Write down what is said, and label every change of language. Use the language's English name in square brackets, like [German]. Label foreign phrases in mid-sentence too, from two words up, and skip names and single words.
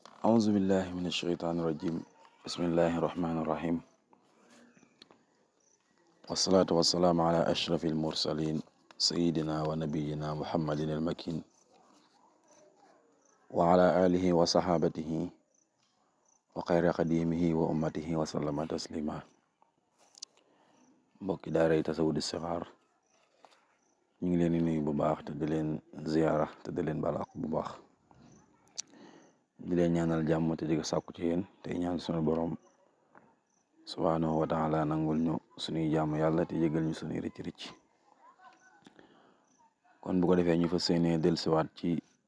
[Arabic] أعوذ بالله من الشيطان الرجيم بسم الله الرحمن الرحيم والصلاة والسلام على أشرف المرسلين سيدنا ونبينا محمد المكين وعلى آله وصحابته وخير قديمه وأمته وسلم تسليما [Wolof] mbokki daaray Tasawudu Sixaar ñu ngi leen di nuyu bu baax te di leen ziyaara te di leen baal àq bu baax di leen ñaanal jàmm te di ko sàkku ci yéen te ñaan sunu borom [Arabic] سبحانه وتعالى [Wolof] nangul ñu suñuy jàmm yàlla te jégal ñu suñuy rëcc rëcc kon bu ko defee ñu fas yéenee dellusiwaat ci